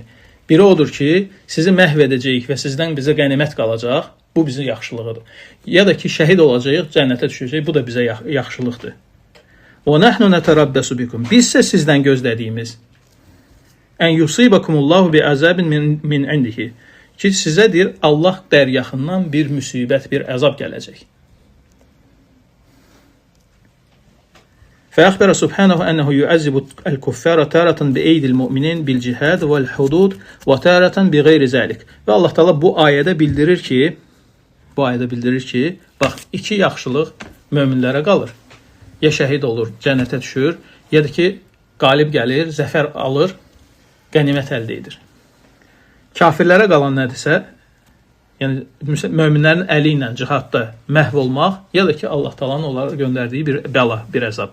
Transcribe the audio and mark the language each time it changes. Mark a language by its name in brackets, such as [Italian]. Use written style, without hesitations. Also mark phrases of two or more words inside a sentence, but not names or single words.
[Azerbaijani] Biri odur ki, sizi məhv edəcəyik və sizdən bizə qənimət qalacaq. Bu bizim yaxşılığıdır. Ya da ki, şəhid olacağıq, cənnətə düşəcəyik. Bu da bizə yaxşılıqdır. [Arabic] ونحن نتربص بكم. [Azerbaijani] Bizsə sizdən gözlədiyimiz [Arabic] أن يصيبكم الله بعذاب من عنده. [Azerbaijani] Ki sizə deyir, Allah dərgahından bir müsibət, bir əzab gələcək. [Arabic] فأخبر سبحانه أنه يعذب الكفار تارة بأيدي المؤمنين بالجهاد والحدود وتارة بغير ذلك. [Azerbaijani] Və Allah Taala bu ayədə bildirir ki, bax, iki yaxşılıq möminlərə qalır. Ya şəhid olur, cənnətə düşür, ya da ki, qalib gəlir, zəfər alır, qənimət əldə edir. Kafirlərə qalan nədirsə, yəni möminlərin əli ilə cihadda məhv olmaq, ya da ki, Allah Taala'nın onlara göndərdiyi bir bəla, bir əzab.